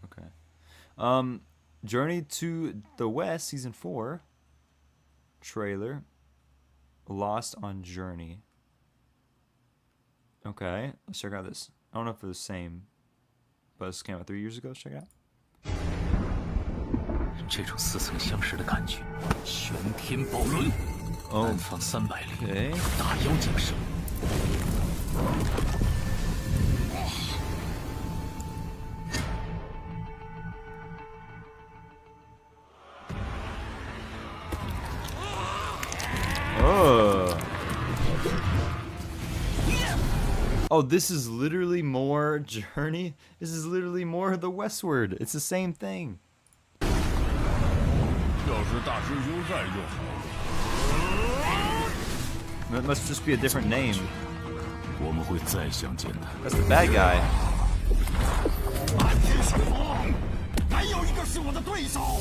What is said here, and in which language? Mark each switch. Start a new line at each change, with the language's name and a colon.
English: Okay. Journey to the West, season 4 trailer. Lost on Journey. Okay, let's check out this. I don't know if it's the same, but this came out 3 years ago. Let's check it out.
Chinese: 这种似曾相识的感觉，玄天宝轮，南方300里大妖降生。
English: Oh, this is literally more Journey. This is literally more the Westward. It's the same thing.
Chinese: 要是大师兄在就好。
English: That must just be a different name.
Chinese: 我们会再相见的。
English: That's the bad guy.
Chinese: 满天神风，没有一个是我的对手。